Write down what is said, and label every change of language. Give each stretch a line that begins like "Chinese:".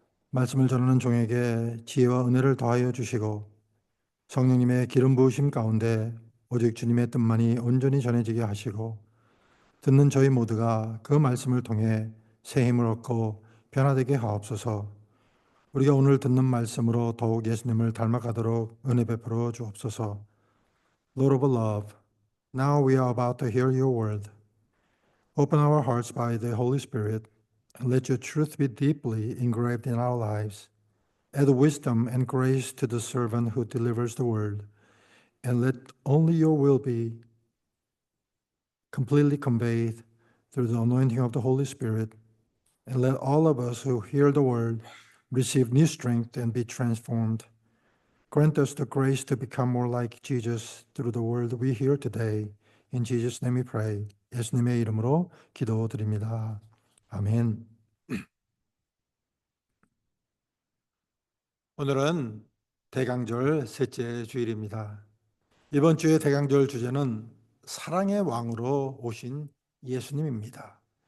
Korean: 말씀을 전하는 종에게 지혜와 은혜를 더하여 주시고 성령님의 기름 부으심 가운데 오직 주님의 뜻만이 온전히 전해지게 하시고 듣는 저희 모두가 그 말씀을 통해 새 힘을 얻고 변화되게 하옵소서. 우리가 오늘 듣는 말씀으로 더욱 예수님을 닮아가도록 은혜 베풀어 주옵소서.
English: Lord of love, now we are about to hear your word. Open our hearts by the Holy Spirit and let your truth be deeply engraved in our lives. Add wisdom and grace to the servant who delivers the word, and let only your will be completely conveyed through the anointing of the Holy Spirit. And let all of us who hear the word receive new strength and be transformed. Grant us the grace to become more like Jesus through the word we hear today. In Jesus' name we pray.
Korean: 예수님의 이름으로 기도드립니다. 아멘. 오늘은 대강절 셋째 주일입니다. 이번 주의 대강절 주제는 사랑의 왕으로 오신 예수님입니다.